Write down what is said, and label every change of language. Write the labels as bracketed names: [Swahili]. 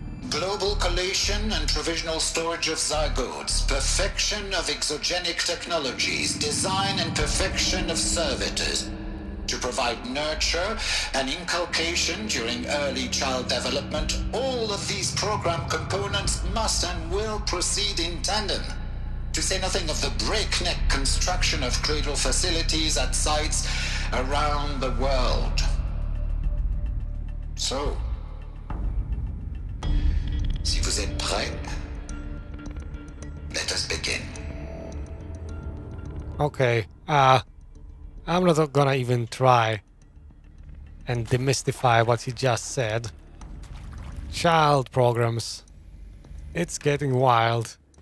[English] Global collation and provisional storage of zygotes, perfection of exogenic technologies, design and perfection of servitors, to provide nurture and inculcation during early child development. All of these program components must and will proceed in tandem, to say nothing of the breakneck construction of cradle facilities at sites around the world. So, [French] si vous êtes prêts, [English] let us begin. Okay, I'm not gonna even try and demystify what he just said. Child programs. It's getting wild.